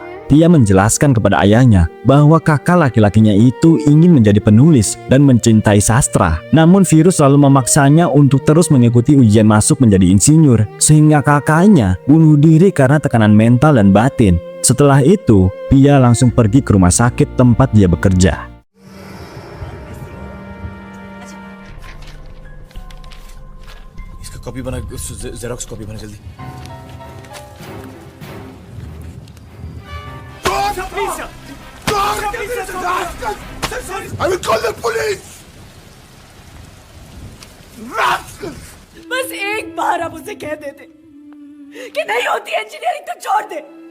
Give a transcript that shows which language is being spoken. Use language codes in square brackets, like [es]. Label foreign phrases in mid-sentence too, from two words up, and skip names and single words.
[id] Pia menjelaskan kepada ayahnya bahwa kakak laki-lakinya itu ingin menjadi penulis dan mencintai sastra. Namun Virus selalu memaksanya untuk terus mengikuti ujian masuk menjadi insinyur, sehingga kakaknya bunuh diri karena tekanan mental dan batin. Setelah itu, Pia langsung pergi ke rumah sakit tempat dia bekerja. [hi] कॉपी बना [en] xerox copy [hi] बना जल्दी [en] I will call the police. [hi] बस एक बार आप उसे कह देते कि नहीं होती इंजीनियरिंग तो छोड़ दे।